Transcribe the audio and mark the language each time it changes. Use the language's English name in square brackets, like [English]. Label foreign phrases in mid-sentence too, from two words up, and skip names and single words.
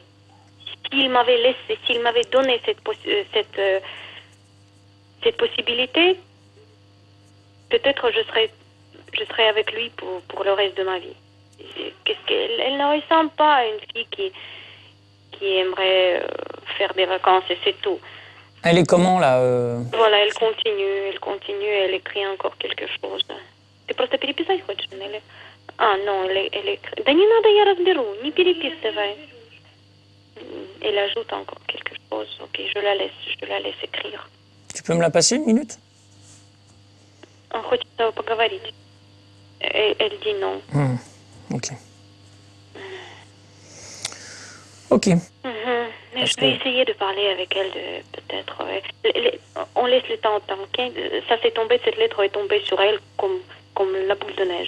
[French] S'il m'avait donné cette possibilité, peut-être je serais avec lui pour le reste de ma vie. Elle ne ressemble pas à une fille qui aimerait faire des vacances et c'est tout. Elle est comment, là Voilà, elle continue, elle écrit encore quelque chose. [Russian] Ты просто переписать хочешь, или? А, [French] non, elle écrit. [Russian] Да не надо, я разберу, не переписывай. [French] Elle ajoute encore quelque chose. Ok, je la laisse écrire. Tu peux me la passer une minute? [Russian] On хочет поговорить. [French] Elle dit non. Ok. Ok. Mais je vais essayer de parler avec elle, peut-être. On laisse le temps au temps, ok? Ça s'est tombé, cette lettre est tombée sur elle comme la boule de neige.